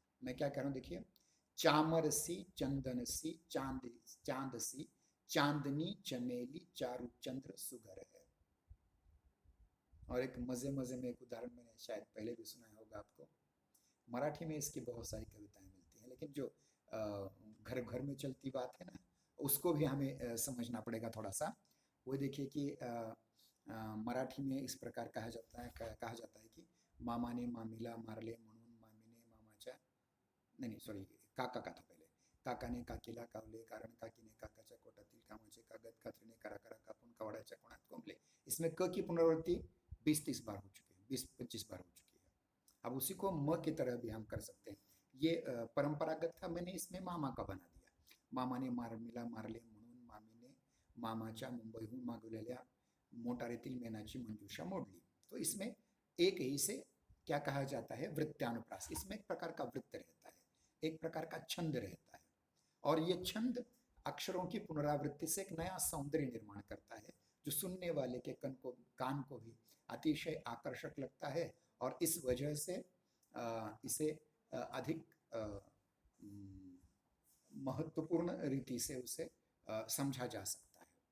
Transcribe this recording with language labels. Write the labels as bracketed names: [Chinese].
[Hindi] मैं क्या कह रहा हूं, देखिए चामरसी चंदनसी चांदसी चांदनी चमेली चारु चंद्र सुघर है। और एक मजे मजे में एक उदाहरण मैंने शायद पहले भी सुना होगा आपको, मराठी में इसकी बहुत सारी कविताएं मिलती हैं, लेकिन जो घर घर में चलती बात है ना, उसको भी हमें समझना पड़ेगा थोड़ा सा। वो देखिए कि मराठी में इस प्रकार कहा जाता है कि [Marathi] मामाने मामीला मारले म्हणून मामीने मामाच्या, [Hindi] नहीं सॉरी काका का था पहले, [Marathi] काकाने काकीला कावले कारण काकीने काकाच्या कोटातील कामाचे कागद कात्रीने करा करा कापून कवाडाच्या कोणात कोंबले। [Hindi] इसमें क की पुनरावृत्ति 20-30 बार हो चुकी है, 20-25 बार हो चुकी है। अब उसी को म की तरह भी हम कर सकते हैं। ये परंपरागत था, मैंने इसमें मामा का बना दिया। [Marathi] मामाने मारमीला मारले म्हणून मामीने मामाच्या मुंबईहून मागवलेल्या मोटारीतील मेणाची मंजूषा मोडली। [Hindi] तो इसमें एक ही से क्या कहा जाता है, वृत्त्यानुप्रास। इसमें एक प्रकार का वृत्त रहता है, एक प्रकार का छंद रहता है, और ये छंद अक्षरों की पुनरावृत्ति से एक नया सौंदर्य निर्माण करता है, जो सुनने वाले के कान को भी अतिशय आकर्षक लगता है, और इस वजह से इसे अधिक महत्वपूर्ण रीति से उसे समझा जा सकता है।